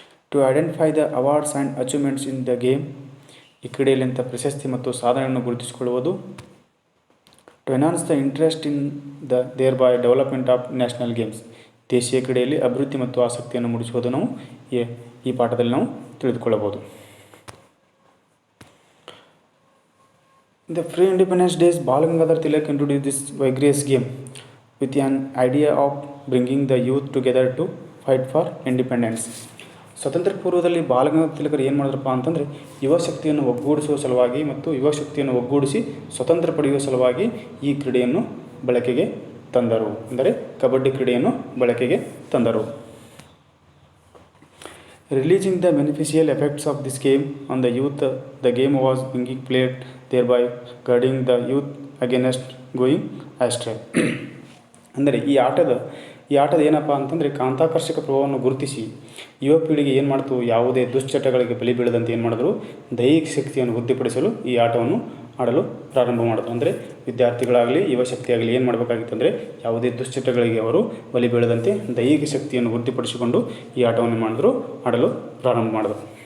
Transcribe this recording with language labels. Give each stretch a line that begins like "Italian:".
English: to identify the awards and achievements in the game,
Kannada: ಈ ಕ್ರೀಡೆಯಲ್ಲಿಂಥ ಪ್ರಶಸ್ತಿ ಮತ್ತು ಸಾಧನೆಯನ್ನು ಗುರುತಿಸಿಕೊಳ್ಳುವುದು.
English: to enhance the interest in the thereby development of national games,
Kannada: ದೇಶೀಯ ಕ್ರೀಡೆಯಲ್ಲಿ ಅಭಿವೃದ್ಧಿ ಮತ್ತು ಆಸಕ್ತಿಯನ್ನು ಮೂಡಿಸುವುದು ನಾವು ಈ ಪಾಠದಲ್ಲಿ ನಾವು ತಿಳಿದುಕೊಳ್ಳಬಹುದು.
English: The pre-independence days, Bal Gangadhar Tilak introduced this vigorous game with an idea of bringing the youth together to fight for independence.
Kannada: ಸ್ವತಂತ್ರ ಪೂರ್ವದಲ್ಲಿ ಬಾಲಗಂಗಾಧರ ತಿಲಕರು ಏನು ಮಾಡಿದ್ರಪ್ಪ ಅಂತಂದರೆ, ಯುವಶಕ್ತಿಯನ್ನು ಒಗ್ಗೂಡಿಸುವ ಸಲುವಾಗಿ ಮತ್ತು ಯುವಶಕ್ತಿಯನ್ನು ಒಗ್ಗೂಡಿಸಿ ಸ್ವತಂತ್ರ ಪಡೆಯುವ ಸಲುವಾಗಿ ಈ ಕ್ರೀಡೆಯನ್ನು ಬಳಕೆಗೆ ತಂದರು. ಅಂದರೆ ಕಬಡ್ಡಿ ಕ್ರೀಡೆಯನ್ನು ಬಳಕೆಗೆ ತಂದರು.
English: Releasing the beneficial effects of this game on the youth, the game was being played, thereby guarding the youth against going astray.
Kannada: ಅಂದರೆ ಈ ಆಟದ ಏನಪ್ಪ ಅಂತಂದರೆ ಕಾಂತಾಕರ್ಷಕ ಪ್ರಭಾವವನ್ನು ಗುರುತಿಸಿ ಯುವ ಪೀಳಿಗೆ ಏನು ಮಾಡ್ತು, ಯಾವುದೇ ದುಶ್ಚಟಗಳಿಗೆ ಬಲಿ ಬೀಳದಂತೆ ಏನು ಮಾಡಿದ್ರು, ದೈಹಿಕ ಶಕ್ತಿಯನ್ನು ವೃದ್ಧಿಪಡಿಸಲು ಈ ಆಟವನ್ನು ಆಡಲು ಪ್ರಾರಂಭ ಮಾಡಿದ್ರು. ಅಂದರೆ ವಿದ್ಯಾರ್ಥಿಗಳಾಗಲಿ ಯುವ ಶಕ್ತಿಯಾಗಲಿ ಏನು ಮಾಡಬೇಕಾಗಿತ್ತು ಅಂದರೆ, ಯಾವುದೇ ದುಶ್ಚಟಗಳಿಗೆ ಅವರು ಬಲಿ ಬೀಳದಂತೆ ದೈಹಿಕ ಶಕ್ತಿಯನ್ನು ವೃದ್ಧಿಪಡಿಸಿಕೊಂಡು ಈ ಆಟವನ್ನು ಮಾಡಿದ್ರು, ಆಡಲು ಪ್ರಾರಂಭ ಮಾಡಿದ್ರು.